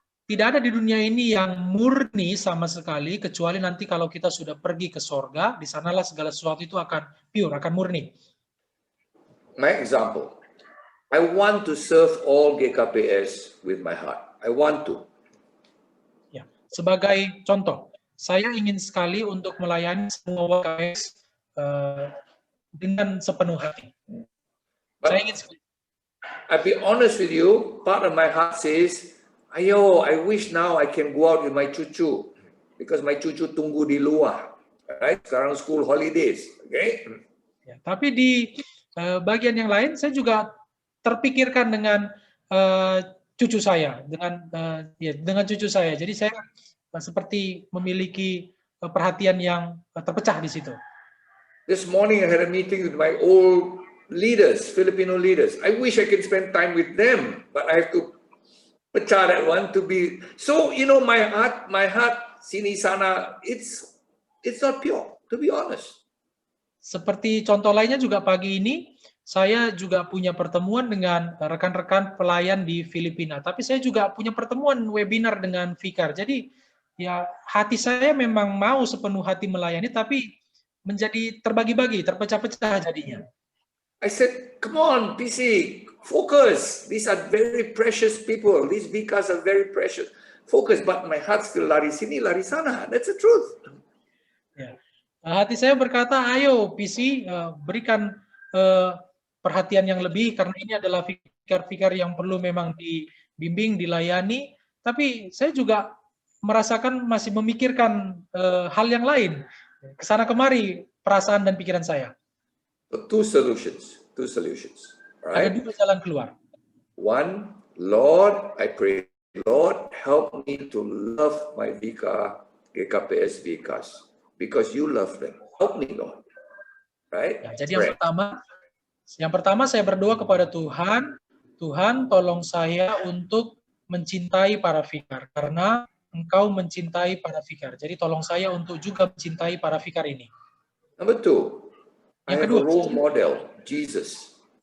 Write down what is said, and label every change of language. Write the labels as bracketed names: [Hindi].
[Indonesian] Tidak ada di dunia ini yang murni sama sekali, kecuali nanti kalau kita sudah pergi ke sorga, di sanalah segala sesuatu itu akan pure, akan murni. [English] My example, I want to serve all GKPS with my heart. I want to. [Indonesian] Ya, sebagai contoh, saya ingin sekali untuk melayani semua GKPS dengan sepenuh hati. Saya ingin sekali. [English] I'll be honest with you, part of my heart says, [Indonesian] ayo, [English] I wish now I can go out with my cucu, because my [Indonesian] cucu tunggu di luar, [English] right? [Indonesian] Sekarang [English] school holidays, okay? [Indonesian] Ya, tapi di bagian yang lain, saya juga terpikirkan dengan cucu saya, dengan cucu saya. Jadi saya seperti memiliki perhatian yang terpecah di situ. [English] This morning I had a meeting with my old leaders, Filipino leaders. I wish I could spend time with them, but I have to pecah that one to be. So you know, my heart, [Indonesian] sini sana, [English] it's not pure, to be honest. [Indonesian] Seperti contoh lainnya juga pagi ini, saya juga punya pertemuan dengan rekan-rekan pelayan di Filipina. Tapi saya juga punya pertemuan webinar dengan Vikar. Jadi ya hati saya memang mau sepenuh hati melayani, tapi menjadi terbagi-bagi, terpecah-pecah jadinya. [English] I said, come on, PC, focus. These are very precious people. These Vikars are very precious. Focus, but my heart still [Indonesian] lari sini, lari sana. [English] That's the truth. [Indonesian] Ya. Hati saya berkata, ayo PC, berikan perhatian yang lebih, karena ini adalah fikar-fikar yang perlu memang dibimbing, dilayani. Tapi saya juga merasakan masih memikirkan hal yang lain. Kesana kemari perasaan dan pikiran saya. [English] Two solutions. Right? [Indonesian] Ada dua jalan keluar. [English] One, Lord, I pray, Lord, help me to love my Vikar, GKPS Vikars, because you love them. Help me, Lord. Right? [Indonesian] Ya, jadi yang pertama saya berdoa kepada Tuhan, Tuhan tolong saya untuk mencintai para Vikar, karena Engkau mencintai para Vikar. Jadi tolong saya untuk juga mencintai para Vikar ini. [English] Number two, I have a role model, Jesus.